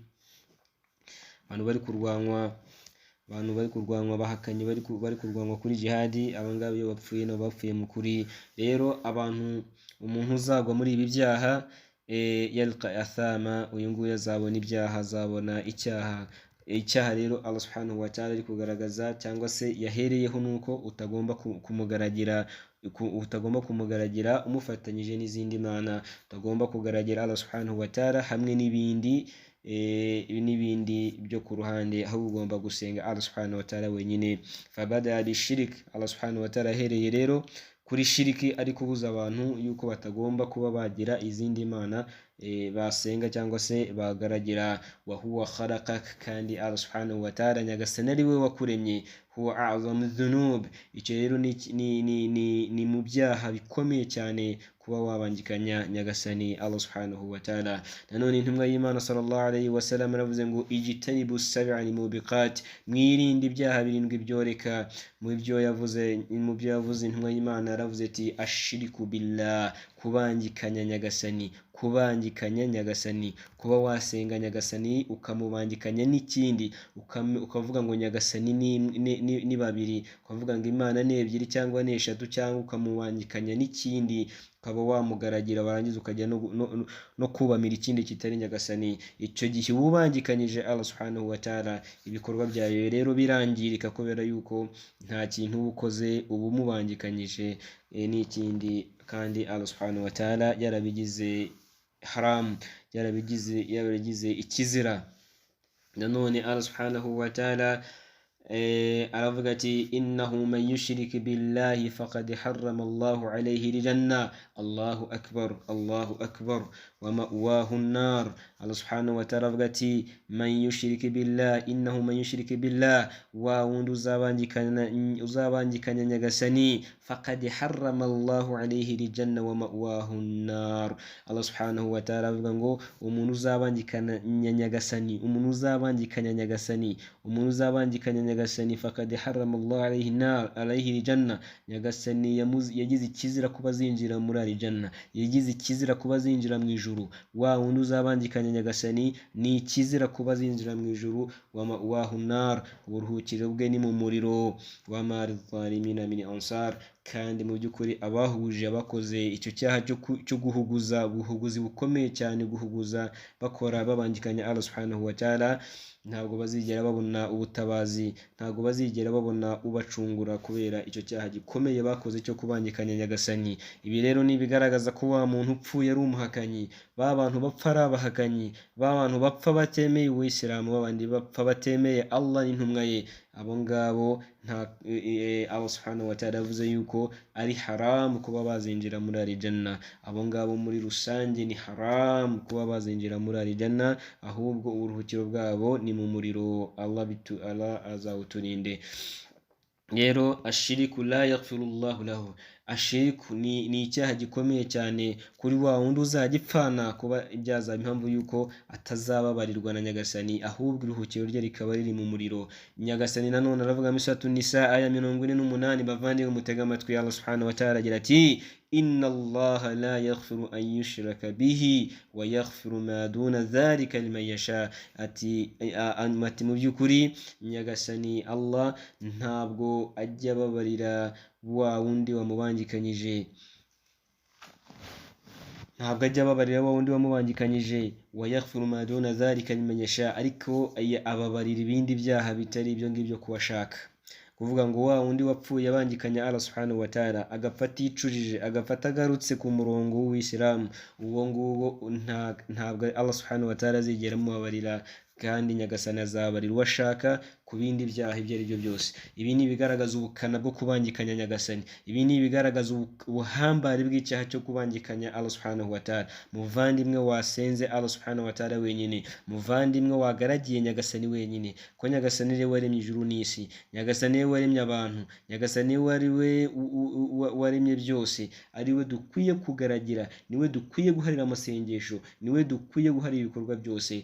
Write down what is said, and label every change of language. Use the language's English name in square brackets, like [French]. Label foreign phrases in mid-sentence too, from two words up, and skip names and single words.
[Kinyarwanda] Abantu bari kurwanwa bahakanye bari kurwanwa kuri jihadi, abo ngabo iyo bapfuye nabo bapfuye mu kuri. Rero umuntu uzagwa muri ibi byaha [Arabic] يلق أثاما, [Kinyarwanda] uyu nguyu azabona ibyaha, azabona icyaha rero [Arabic] الله سبحانه وتعالى [Kinyarwanda] ari kugaragaza cyangwa se yahereyeho nuko utagomba kumugaragira umufatanyije n'izindi mana, utagomba kugaragira [Arabic] الله سبحانه وتعالى [Kinyarwanda] hamwe n'ibindi byo ku ruhande, ahubwo ugomba gusenga [Arabic] الله سبحانه وتعالى [Kinyarwanda] wenyine. [Arabic] فبدأ بالشرك, الله سبحانه وتعالى [Kinyarwanda] ahereye rero kuri shiriki ari kubuza abantu yuko batagomba kuba bagira izindi mana basenga cyangwa se bagaragira. [Arabic] وهو خلقك, [Kinyarwanda] kandi [Arabic] الله سبحانه وتعالى [Kinyarwanda] nyagasani ari we wakuremye. [Arabic] هو أعظم الذنوب, [Kinyarwanda] icyo rero ni mu byaha bikomeye cyane kuba wabangikanya nyagasani [Arabic] الله سبحانه وتعالى. [Kinyarwanda] Nanone intumwa y'Imana [Arabic] صلى الله عليه وسلم [Kinyarwanda] aravuze ngo [Arabic] اجتنبوا السبع الموبقات, [Kinyarwanda] mwirinde ibyaha birindwi byoreka. Mu byo yavuze intumwa y'Imana aravuze ati [Arabic] الشرك بالله, [Kinyarwanda] kubangikanya nyagasani, kuba wasenga nyagasani ukamubangikanya n'ikindi, ukavuga ngo nyagasani ni babiri, ukavuga ngo Imana ni ebyiri cyangwa ni eshatu, cyangwa ukamubangikanya n'ikindi, ukaba wamugaragira warangiza ukajya no kubamira ikindi kitari nyagasani. Icyo gihe ubangikanyije [Arabic] الله سبحانه وتعالى, [Kinyarwanda] ibikorwa byawe rero birangirika, kubera yuko nta kintu uba ukoze uba umubangikanyije n'ikindi, kandi [Arabic] الله سبحانه وتعالى [Kinyarwanda] yarabigize haram, yarabigize ikizira. Nanone [Arabic] الله سبحانه وتعالى [Kinyarwanda] aravuga ati [Arabic] إنه من يشرك بالله فقد حرم الله عليه الجنة. الله أكبر، الله أكبر. ومأواه النار. الله سبحانه وتعالى [Kinyarwanda] aravuga ati [Arabic] من يشرك بالله، إنه من يشرك بالله, [Kinyarwanda] wa wundi uzabangikanya nyagasani, [Arabic] فقد حرم الله عليه الجنة ومأواه النار. الله سبحانه وتعالى [Kinyarwanda] avuga ngo umuntu uzabangikanya nyagasani, [Arabic] فقد حرم الله عليه الجنة, [Kinyarwanda] nyagasani yagize ikizira kuba zinjira muri aljanna, yagize ikizira kuba zinjira mu ijuru. Wa wundi uzabangikanya nyagasani ni ikizira kuba zinjira mu ijuru. [Arabic] ومأواه النار, [Kinyarwanda] uburuhukiro bwe ni mu muriro. [Arabic] وما للظالمين من أنصار, [Kinyarwanda] kandi mu by'ukuri abahuje abakoze icyo cyaha cyo ubuhuguzi bukomeye cyane, guhuguza bakora babangikanya [Arabic] الله سبحانه وتعالى, [Kinyarwanda] ntabwo bazigera babona ubutabazi, ntabwo bazigera babona ubacungura, kubera icyo cyaha gikomeye bakoze cyo kubangikanya nyagasani. Ibi rero ni bigaragaza ko wa muntu upfuye ari umuhakanyi, ba bantu bapfa ari abahakanyi, ba bantu bapfa batemeye Uwisilamu, babandi bapfa batemeye Allah n'intumwa ye, abo ngabo [Arabic] الله سبحانه وتعالى [Kinyarwanda] yavuze yuko ari haram kuba bazinjira muri aljanna. Abo ngabo muri rusange ni haram kuba bazinjira muri aljanna, ahubwo uburuhukiro bwabo ni mu muriro. Allah azawuturinde. Rero [Arabic] الشرك لا يغفره الله له, [Kinyarwanda] ashiriku ni icyaha gikomeye cyane kuri wa wundi uzagipfana kuba ibyaza impamvu yuko atazababarirwa na nyagasani, ahubwo iruhukiro rye rikaba riri mu muriro. Nyagasani nanone aravuga muri suratu Nisa aya 48, bavandimwe mutega amatwi, [Arabic] الله سبحانه وتعالى [Kinyarwanda] agira ati [Arabic] إن الله لا يغفر أن يشرك به ويغفر ما دون ذلك لمن يشاء. [Kinyarwanda] Ati mu by'ukuri nyagasani Allah ntabwo ajya babarira wa wundi wamubangikanyije, [Arabic] ويغفر ما دون ذلك لمن يشاء, [Kinyarwanda] ariko ababarira ibindi byaha bitari ibyo ngibyo kubashaka. Kuvuga ngo wa wundi wapfuye abangikanya [Arabic] الله سبحانه وتعالى, [Kinyarwanda] agapfa aticujije, agapfa agarutse ku murongo w'Uwisilamu, uwo nguwo ntabwo [Arabic] الله سبحانه وتعالى [Kinyarwanda] azigera amubabarira, kandi nyagasani azabarira uwo ashaka ku bindi byaha ibyo ari byo byose. Ibi ni ibigaragaza ubukana bwo kubangikanya nyagasani, ibi ni ibigaragaza ubuhambare bw'icyaha cyo kubangikanya [Arabic] الله سبحانه وتعالى. [Kinyarwanda] Muvandimwe wasenze [Arabic] الله سبحانه وتعالى [Kinyarwanda] wenyine, muvandimwe wagaragiye nyagasani wenyine, ko nyagasani ari we waremye ijuru n'isi, nyagasani ari we waremye abantu, nyagasani ari we waremye byose, ari we dukwiye kugaragira, niwe dukwiye guharira amasengesho, niwe dukwiye guharira ibikorwa byose.